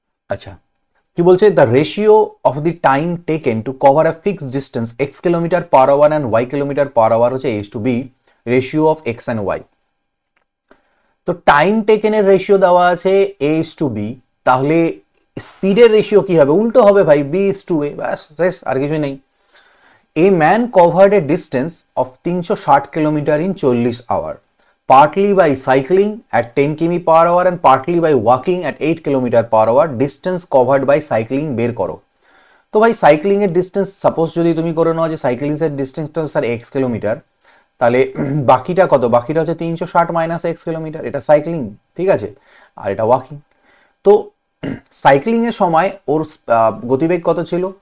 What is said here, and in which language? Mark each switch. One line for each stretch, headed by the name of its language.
Bangla: আচ্ছা, কি বলছে?
English: the ratio of the time taken to cover a fixed distance x km/h and y km/h
Bangla: হচ্ছে
English: a to B ratio of x and y।
Bangla: তো time টেকেনের ratio দেওয়া আছে a two b, তাহলে স্পিডের ratio কি হবে? উল্টো হবে ভাই, b টু a, ব্যাস শেষ, আর কিছুই নেই।
English: A man covered a distance of 360 kilometre in 40 hours, partly by cycling at 10 km/h and partly by walking at 8 km/h. Distance covered by cycling
Bangla: বের করো। তো ভাই সাইক্লিং এর ডিস্টেন্স সাপোজ যদি তুমি করে নাও যে সাইক্লিং এর ডিস্টেন্সটা স্যার x কিলোমিটার, তাহলে বাকিটা কত? বাকিটা হচ্ছে 360 মাইনাস x কিলোমিটার, এটা সাইক্লিং, ঠিক আছে, আর এটা ওয়াকিং। তো সাইক্লিং এর সময় ওর গতিবেগ কত ছিল?